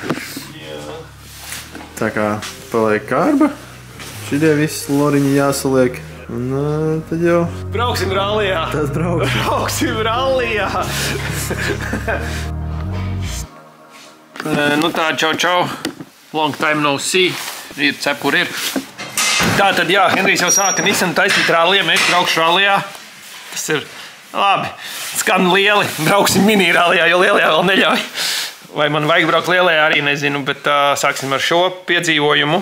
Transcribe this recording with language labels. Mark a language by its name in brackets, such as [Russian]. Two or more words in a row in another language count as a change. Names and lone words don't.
[Latvian] Tā kā paliek kārba, šitie visi loriņi jāsaliek. Un tad jau... Brauksim rallijā! Tad Brauksim rallijā! Tā, čau. [English] Long time no see. [Latvian] Ir cepur ir. Tā tad, jā, Henrijs jau sāka Nissan taisīt rallijā, mēs braukšu rallijā. Tas ir labi. Skan lieli. Brauksim Mini rallijā, jo lielajā vēl neļauj. Vai man vajag braukt lielajā, arī nezinu, bet sāksim ar šo piedzīvojumu.